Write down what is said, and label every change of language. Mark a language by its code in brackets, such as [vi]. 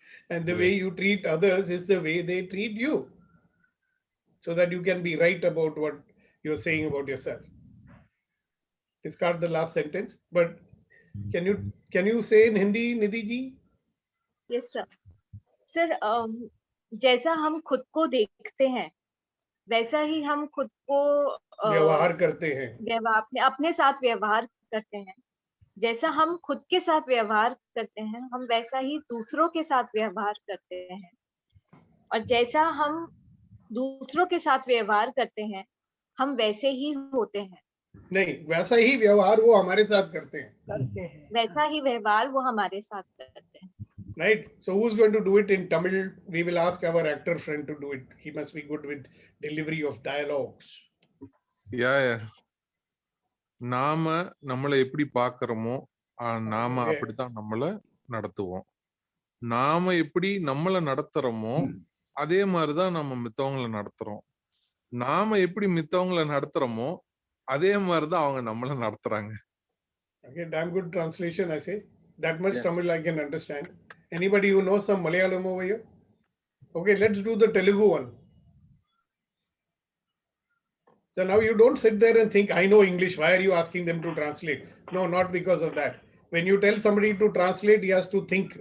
[en] And the way you treat others is the way they treat you. So that you can be right about what you're saying about yourself. Discard the last sentence, but can you say in Hindi, Nidhi ji? Yes, sir. [hi] Sir, जैसा हम खुद को देखते हैं वैसा ही हम खुद को व्यवहार करते हैं. अपने साथ व्यवहार करते हैं. जैसा हम खुद के साथ व्यवहार करते हैं हम वैसा ही दूसरों के साथ व्यवहार करते हैं. और जैसा हम दूसरों के साथ व्यवहार करते हैं हम वैसे ही होते हैं. नहीं, वैसा ही व्यवहार वो हमारे साथ करते हैं. वैसा ही व्यवहार वो हमारे साथ करते हैं. [en] Right. So who's going to do it in Tamil? We will ask our actor friend to do it. He must be good with delivery of dialogues. Yeah. [ta] நாம நம்மளை எப்படி பார்க்கிறோமோ நாம அப்படித்தான் நம்மளை நடத்துவோம். நாம எப்படி நம்மளை நடத்துறோமோ அதே மாதிரிதான் நம்ம மித்தவங்களை நடத்துறோம். நாம எப்படி மித்தவங்களை நடத்துறோமோ அதே மாதிரிதான் அவங்க நம்மளை நடத்துறாங்க. [en] Okay, damn good translation, I say. That much Tamil I can understand. Anybody who knows some Malayalam over here? Okay, let's do the Telugu one. So now you don't sit there and think, I know English, why are you asking them to translate? No, not because of that. When you tell somebody to translate, he has to think.